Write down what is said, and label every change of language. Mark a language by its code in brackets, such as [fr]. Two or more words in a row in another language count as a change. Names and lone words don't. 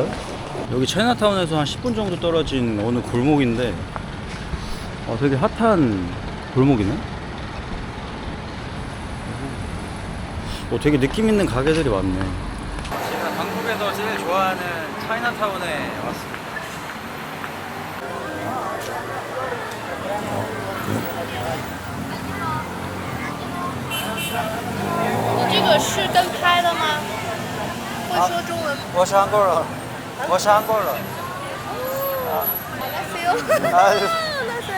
[ko] 여기 차이나타운에서 한 10분 정도 떨어진 어느 골목인데 되게 핫한 골목이네? 되게 느낌 있는 가게들이 많네. 제가 방콕에서 제일 좋아하는 차이나타운에 왔습니다. [zh] 你这个是跟拍的吗？会说中文吗？我是韩国人。我是韩国人。 [ko] 안녕하세요. 안녕하세요.